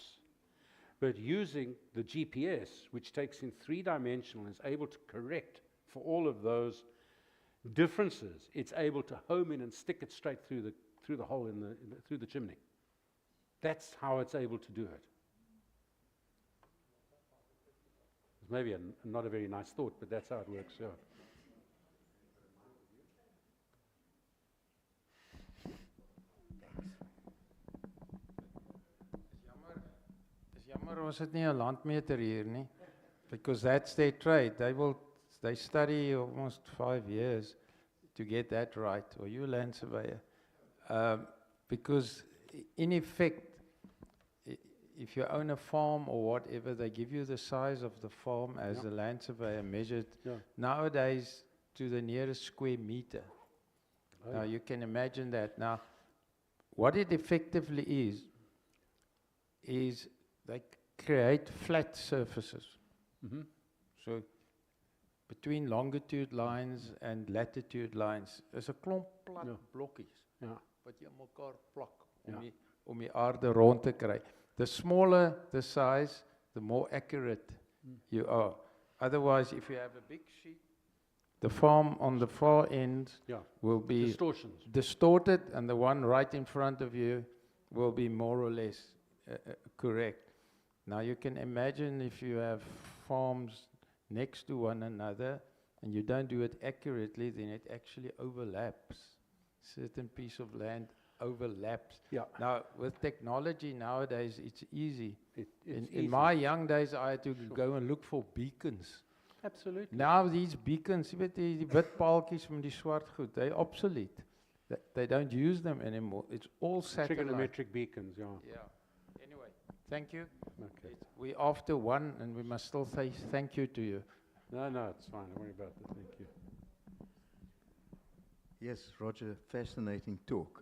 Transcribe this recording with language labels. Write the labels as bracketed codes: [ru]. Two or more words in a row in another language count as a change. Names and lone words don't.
[en] But using the GPS, which takes in 3-dimensional and is able to correct for all of those differences, it's able to home in and stick it straight through the hole through the chimney. That's how it's able to do it. It's maybe not a very nice thought, but that's how it works, yeah. [af] Jammer ons het nie 'n landmeter hier nie, [en] because that's their trade. They study almost 5 years to get that right, or you land surveyor. Because in effect, if you own a farm or whatever, they give you the size of the farm as the land surveyor measured nowadays to the nearest square meter. Now you can imagine that. Now, what it effectively is they create flat surfaces. So between longitude lines and latitude lines is [af] 'n klomp plat blokkies wat jy mekaar plak om die aarde rond te kry. [en] The smaller the size, the more accurate you are. Otherwise, if you have a big sheet, the farm on the far end will be distorted, and the one right in front of you will be more or less correct. Now you can imagine if you have farms next to one another and you don't do it accurately, then it actually overlaps. Certain piece of land overlaps. Now with technology nowadays, it's easy. In my young days, I had to go and look for beacons. Absolutely. Now these beacons, [af] jy weet die wit paaltjies met die swart goed, [en] they're obsolete. They don't use them anymore. It's all satellite. Trigonometric beacons, Yeah. Anyway, thank you. Okay. We're after 1 and we must still say thank you to you. No, it's fine. Don't worry about it. Thank you. Yes, Roger, fascinating talk.